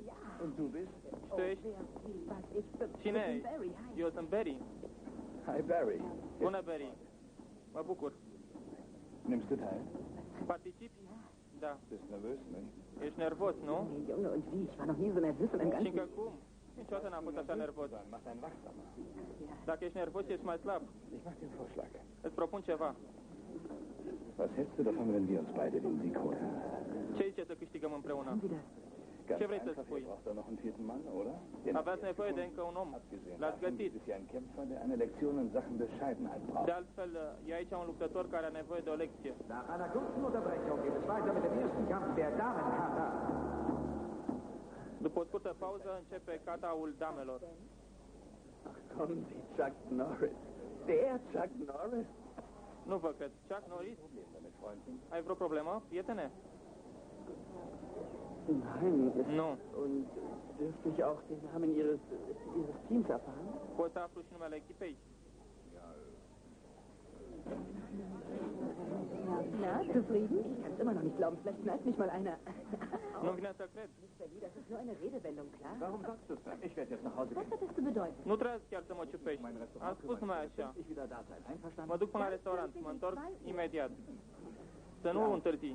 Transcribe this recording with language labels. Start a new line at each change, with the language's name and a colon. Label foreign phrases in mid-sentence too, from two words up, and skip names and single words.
German: Und du bist?
Romanian: Și tu ești? Cine ești? Eu sunt Barry.
German: Hi, Barry.
Romanian: Bună, Barry. Mă bucur.
German: Nimmst du teil?
Romanian: Participi? Da.
German: Bist nervös, ne?
Romanian: Ești nervos, nu?
German: Junge, und wie? Ich war noch nie so nervös in meinem
Romanian: Și
German: ganzen
Romanian: încă cum? Niciodată n-am fost așa nervos.
German: Mach deinen wachsamer.
Romanian: Dacă ești nervos, ești mai slab.
German: Ich mach dir einen Vorschlag.
Romanian: Îți propun ceva.
German: Was hältst du davon, wenn wir uns beide den Sieg holen?
Romanian: Ce zice să câștigăm împreună?
German: Ganz
Romanian: Ce vrei să
German: einfach,
Romanian: spui?
German: ihr braucht da noch einen vierten Mann, oder?
Romanian: Aveți nevoie de încă un om. L-ați găsit.
German: Ist ja ein Kämpfer, der eine Lektion in Sachen Bescheidenheit braucht.
Romanian: De altfel, e aici un luptător care are nevoie de o lecție.
German: Nach einer kurzen Unterbrechung geht es weiter mit dem ersten Kampf der Damenkata.
Romanian: După o scurtă pauză, începe kataul damelor.
German: Kommen Sie, Chuck Norris. Der Chuck Norris?
Romanian: Nu vă cred. Chuck Norris? Ai vreo problemă, prietene?
German: Nein.
Romanian: Nu.
German: Und dürfte ich auch den Namen Ihres Teams erfahren?
Romanian: Poți să aflu și numele echipei?
German: Na, zufrieden? Ich kann es immer noch nicht glauben. Vielleicht knallt mich mal einer.
Romanian: Nu vine să cred.
German: Das ist nur eine Redewendung, klar? Warum sagst du es dann? Ich werde jetzt nach Hause Was gehen. hat das zu bedeuten?
Romanian: Nu trebuie chiar să mă ciupești. Am spus numai așa.
German: Ich wieder da sein. Einverstanden?
Romanian: Mă duc până la restaurant. Mă întorc imediat. Să nu întârzi.